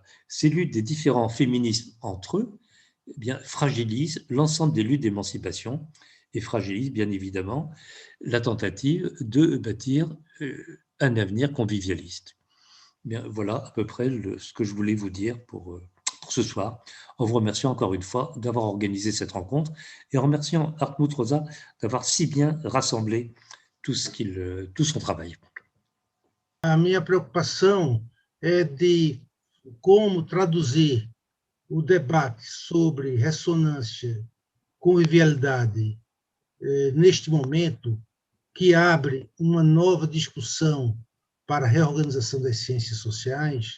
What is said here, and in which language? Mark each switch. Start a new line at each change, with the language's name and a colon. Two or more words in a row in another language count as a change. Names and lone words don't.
French: Ces luttes des différents féminismes entre eux fragilisent l'ensemble des luttes d'émancipation et fragilisent bien évidemment la tentative de bâtir un avenir convivialiste. Bien, voilà à peu près ce que je voulais vous dire pour ce soir, en vous remerciant encore une fois d'avoir organisé cette rencontre et en remerciant Hartmut Rosa d'avoir si bien rassemblé tout son travail.
Portuguese: A minha preocupação é de como traduzir o debate sobre ressonância, convivialidade, neste momento, que abre uma nova discussão para a reorganização das ciências sociais.